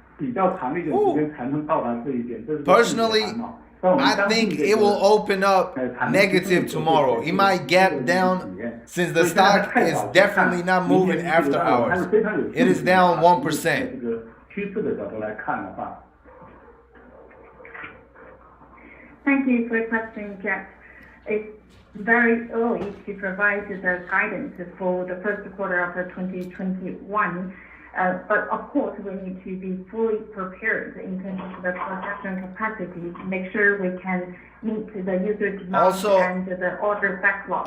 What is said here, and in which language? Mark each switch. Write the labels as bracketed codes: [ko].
[zh] 比较长的一点时间才能到达这一点。 [en] Personally, I think it will open up negative tomorrow. It might gap down since the stock is definitely not moving after hours. It is down 1%. [zh] 这个趋势的角度来看的话。 [en] Thank you for your question, Jack. It's very early to provide the guidance for the first quarter of 2021. But of course, we need to be fully prepared in terms of the production capacity to make sure we can meet the user demand and the order backlog.